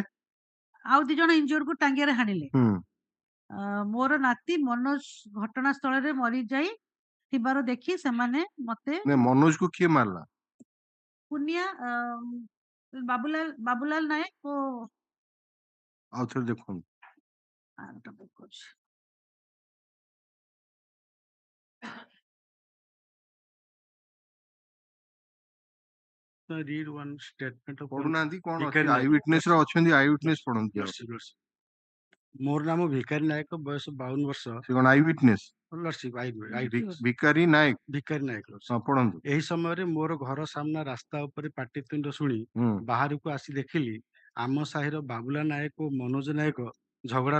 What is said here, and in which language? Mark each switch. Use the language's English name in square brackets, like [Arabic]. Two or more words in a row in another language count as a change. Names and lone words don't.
[Odia] ଆଉ ଦି ଜଣ ଇଞ୍ଜୁର୍ଡ କୁ ଟାଙ୍ଗିଆରେ ହାଣିଲେ ମୋର ନାତି ମନୋଜ ଘଟଣା ସ୍ଥଳରେ ମରିଯାଇ ଥିବାର ଦେଖି ସେମାନେ ମତେ ମନୋଜ କୁ କିଏ ମାରିଲା ପୁନିଆ ବାବୁଲାଲ ନାୟକ ଓ ଆଉ ଥରେ ଦେଖନ୍ତୁ [English] read one statement of [Odia] ପଢୁନାହାନ୍ତି କଣ ଅଛି [English] eye witness [Odia] ର ଅଛନ୍ତି [English] eye witness [Odia] ପଢନ୍ତୁ ମୋର ନାମ ଭିକାରୀ ନାୟକ ବୟସ 52 ବର୍ଷ ସେ କଣ [English] eye witness [Odia] ଭିକାରୀ ନାୟକ ପଢନ୍ତୁ ଏହି ସମୟରେ ମୋର ଘର ସାମ୍ନା ରାସ୍ତା ଉପରେ ପାଟିତୁଣ୍ଡ ଶୁଣି ବାହାରକୁ ଆସି ଦେଖିଲି ଆମ ସାହିର ବାବୁଲା ନାୟକ ଓ ମନୋଜ ନାୟକ ଝଗଡା